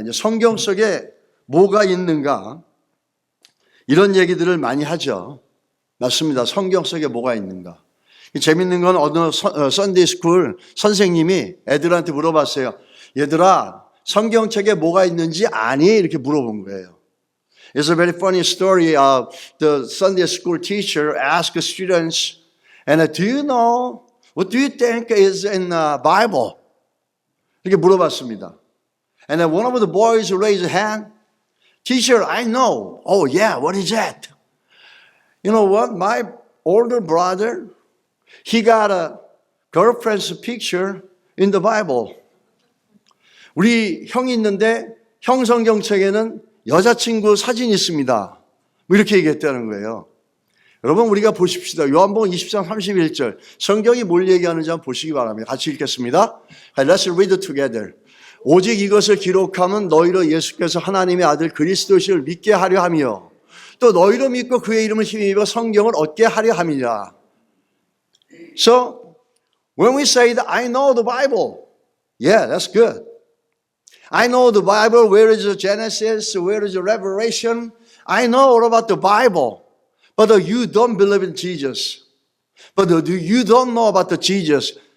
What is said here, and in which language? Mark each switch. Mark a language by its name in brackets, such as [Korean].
[Korean] 이제 성경 속에 뭐가 있는가? 이런 얘기들을 많이 하죠. 맞습니다. 성경 속에 뭐가 있는가? 재밌는 건 어느 선데이 스쿨 선생님이 애들한테 물어봤어요. 얘들아, 성경책에 뭐가 있는지 아니? 이렇게 물어본 거예요. [English] It's a very funny story. The Sunday school teacher asked the students, and do you know, what do you think is in the Bible? [Korean] 이렇게 물어봤습니다. [English] And then one of the boys raised a hand. Teacher, I know. Oh yeah, what is that? You know what? My older brother, he got a girlfriend's picture in the Bible. [Korean] 우리 형이 있는데 형 성경책에는 여자친구 사진이 있습니다. 뭐 이렇게 얘기했다는 거예요. 여러분 우리가 보십시다. 요한복음 20장 31절 성경이 뭘 얘기하는지 한번 보시기 바랍니다. 같이 읽겠습니다. [English] Let's read it together. [Korean] 오직 이것을 기록하면 너희로 예수께서 하나님의 아들 그리스도시를 믿게 하려 하며 또 너희로 믿고 그의 이름을 힘입어 성경을 얻게 하려 함이라. [English] So when we say that I know the Bible, yeah, that's good. I know the Bible. Where is the Genesis? Where is the Revelation? I know all about the Bible. But you don't believe in Jesus. But you don't know about the Jesus.